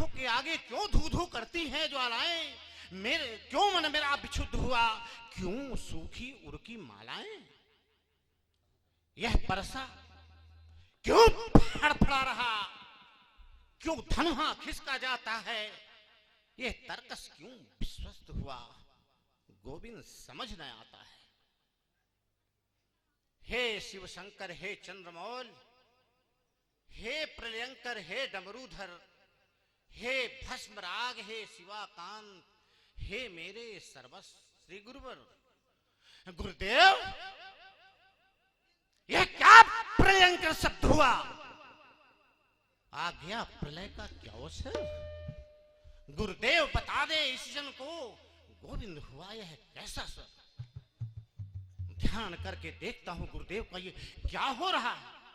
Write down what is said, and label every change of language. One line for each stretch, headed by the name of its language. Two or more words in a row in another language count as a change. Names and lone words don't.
Hindi: के आगे क्यों धू धू करती हैं ज्वालाएं, मेरे क्यों मन मेरा विक्षुब्ध हुआ, क्यों सूखी उड़की मालाएं, यह परसा क्यों फड़फड़ा रहा, क्यों धनुहा खिसका जाता है, यह तरकस क्यों विश्वस्त हुआ, गोविंद समझ न आता है। हे शिव शंकर, हे चंद्रमौल, हे प्रलयंकर, हे डमरूधर, हे भस्मराग, हे शिवाकांत, हे मेरे सर्वस्व श्री गुरुवर, गुरुदेव यह क्या प्रलयंकर शब्द हुआ, आ गया प्रलय का क्या अवसर, गुरुदेव बता दे इस जन को, गोविंद हुआ यह कैसा सर, ध्यान करके देखता हूं गुरुदेव का ये क्या हो रहा है।